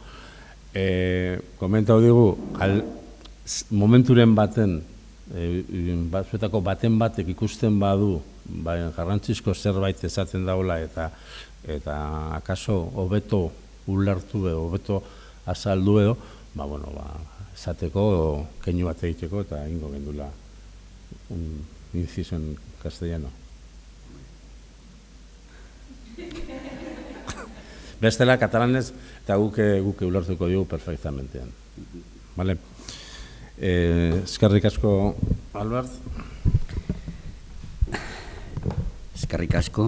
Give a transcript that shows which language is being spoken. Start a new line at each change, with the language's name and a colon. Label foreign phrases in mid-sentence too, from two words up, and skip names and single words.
Basque: Komentau digu, momenturen baten, batzuetako baten batek ikusten badu, garrantzizko zerbait esaten daula, eta akaso hobeto ulertu edo, hobeto azaldu edo, esateko, keinu bat egiteko, eta ingo gendula
Spanish: un inciso en castellano.
Basque: Bestela, katalanez, eta guk ulertuko dugu perfectamente. Vale? Eskerrik asko, Albert. Eskerrik asko.